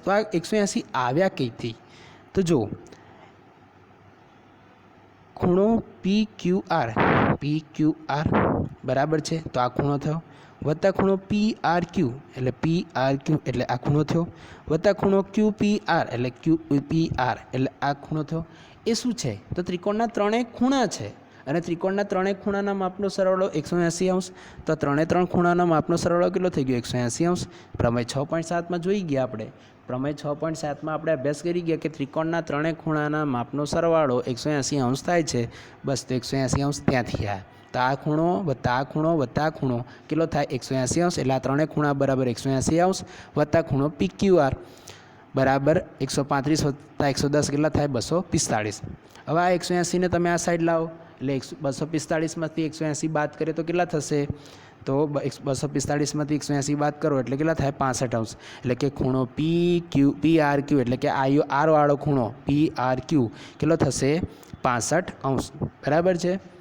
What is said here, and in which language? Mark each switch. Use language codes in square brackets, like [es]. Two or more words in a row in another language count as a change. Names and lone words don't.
[gu] તો આ 180 આવ્યા કઈથી તો જો ખૂણો PQR બરાબર હૈ તો આ ખૂણો થયો વત્તા ખૂણો PRQ એટલે આ ખૂણો થયો વત્તા ખૂણો QPR એટલે QPR એટલે આ ખૂણો થયો। એ શું છે તો ત્રિકોણના ત્રણેય ખૂણા હૈ અને ત્રિકોણના ત્રણેય ખૂણાના માપનો સરવાળો 180 અંશ। તો ત્રણેય ત્રણ ખૂણાના માપનો સરવાળો કેટલો થઈ ગયો 180 અંશ। પ્રમેય 6.7 માં જોઈ ગયા આપણે। પ્રમેય 6.7 માં આપણે અભ્યાસ કરી ગયા કે ત્રિકોણના ત્રણેય ખૂણાના માપનો સરવાળો 180 અંશ થાય છે। બસ તો 180 અંશ ત્યાંથી આવ્યા। તો આ ખૂણો વત્તા આ ખૂણો વત્તા આ ખૂણો કેટલો થાય 180 અંશ એટલે આ ત્રણેય ખૂણા બરાબર 180 અંશ વત્તા ખૂણો PQR બરાબર 135 વત્તા 110 કેટલા થાય 245. હવે આ 180ને તમે આ સાઈડ લાવો એટલે 245માંથી 180 બાદ કરીએ તો કેટલા થશે? તો 245માંથી 180 બાદ કરો એટલે કેટલા થાય 65 અંશ. એટલે કે ખૂણો PRQ એટલે કે આર વાળો ખૂણો PRQ કેટલો થશે 65 અંશ. બરાબર છે.